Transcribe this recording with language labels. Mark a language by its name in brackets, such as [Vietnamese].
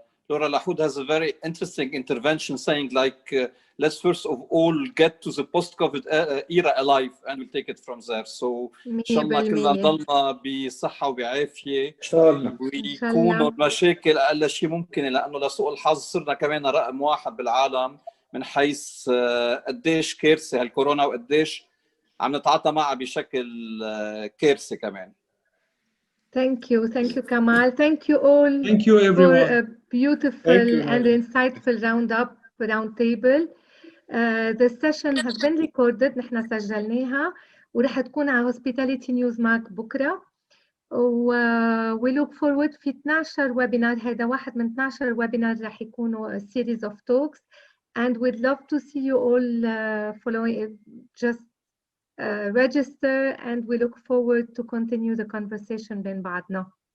[English] Laura Lahoud has a very interesting intervention saying like, let's first of all get to the post-COVID era alive and we'll take it from there. [Arabic] So إن شاء الله كلنا نضلنا بصحة وبعافية إن شاء الله، ويكونوا المشاكل أقل شيء ممكن، لأنه لسوء الحظ صرنا كمان رقم واحد بالعالم من حيث قديش كارثة هالكورونا وقديش عم نتعاطى معها بشكل كارثي كمان. [English] Thank you Kamal. Thank you all. Thank you everyone. For a beautiful and insightful round table. The session has been recorded. [Arabic] نحن سجلناها ورح تكون على Hospitality News معك بكرة. [English] We look forward [Arabic] في 12 ويبينار. هذا واحد من 12 ويبينار رح يكونوا [English] a series of talks, and we'd love to see you all following. Just register and we look forward to continue the conversation [Arabic] بين بعضنا.